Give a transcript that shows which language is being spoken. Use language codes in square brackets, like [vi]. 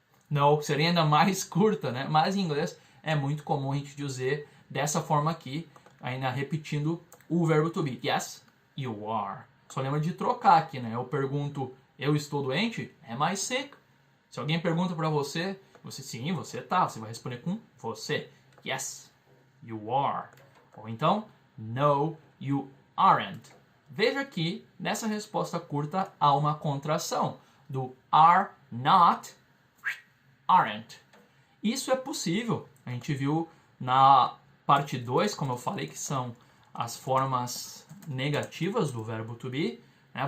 [pt] No, seria ainda mais curta, né? Mas em inglês é muito comum a gente dizer dessa forma aqui, ainda repetindo o verbo to be. [en] Yes, you are. [pt] Só lembra de trocar aqui, né? Eu pergunto, eu estou doente? [en] Am I sick? [pt] Se alguém pergunta para você, sim, você tá. Você vai responder com você. [en] Yes, you are. [pt] Ou então, [en] no, you aren't. [pt] Veja que nessa resposta curta há uma contração do are not, aren't. Isso é possível. A gente viu na parte 2, como eu falei, que são as formas negativas do verbo to be. Né?